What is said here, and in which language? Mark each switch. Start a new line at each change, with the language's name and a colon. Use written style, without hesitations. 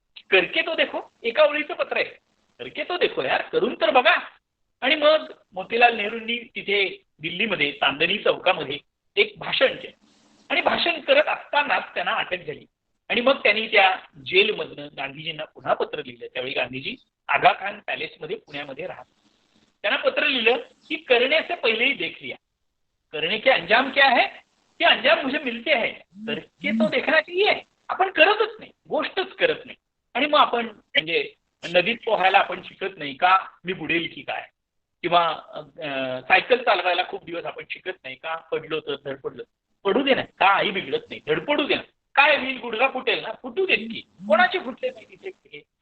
Hindi: करके तो देखो,
Marathi: एका ओळीचं पत्र आहे,
Hindi: करके तो देखो यार,
Marathi: करून तर बघा. आणि मग मोतीलाल नेहरूंनी तिथे दिल्लीमध्ये चांदणी चौकामध्ये एक भाषण केलं आणि भाषण करत असतानाच त्यांना अटक झाली. आणि मग त्यांनी त्या जेलमधनं गांधीजींना पुन्हा पत्र लिहिलं. त्यावेळी गांधीजी आगा खान पॅलेसमध्ये पुण्यामध्ये राहत. त्यांना पत्र लिहिलं की
Hindi: करने से पहले ही देख लिया, करने के अंजाम क्या है, ते अंजाम मुझे मिलते हैं, करके तो देखना चाहिए.
Marathi: आपण करतच नाही, गोष्टच करत नाही. आणि मग आपण म्हणजे नदीत पोहायला आपण शिकत नाही का, मी बुडेल की काय, किंवा सायकल चालवायला खूप दिवस आपण शिकत नाही का, पडलो तर धडपडलं, पडू दे ना, का आई बिघडत नाही, धडपडू दे ना, काय होईल, गुडघा फुटेल ना, फुटू देत की, कोणाचे फुटले नाही तिथे.